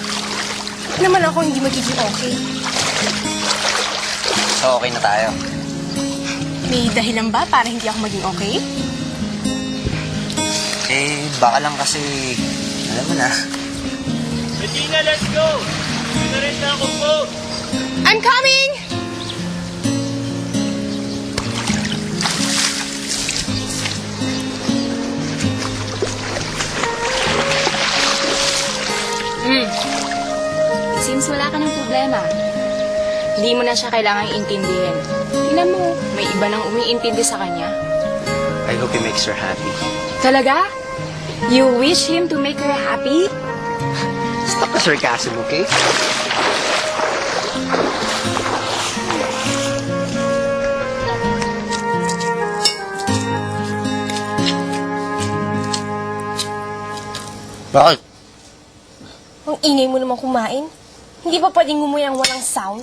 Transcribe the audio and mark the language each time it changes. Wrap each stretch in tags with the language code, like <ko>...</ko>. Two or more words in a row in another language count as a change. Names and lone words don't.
<tl>Naman ako hindi magiging okay. So, okay na tayo. May dahilan ba para hindi ako maging okay? Eh, baka lang kasi, alam mo na. Bettina,</tl> <en>let's go!</en> <tl>Pinarin na akong boat!</tl> <en>I'm coming!</en> <tl>Since wala ka ng problema, hindi mo na siya kailangang intindihin. Tingnan mo, may iba nang umiintindi sa kanya.</tl> <en>I hope he makes her happy.</en> <tl>Talaga?</tl> <en>You wish him to make her happy? Stop the sarcasm,</en> <tl>okay? Bakit? Ang ingay mo naman kumain. Hindi ba pwedeng ngumuy ang walang sound?</tl>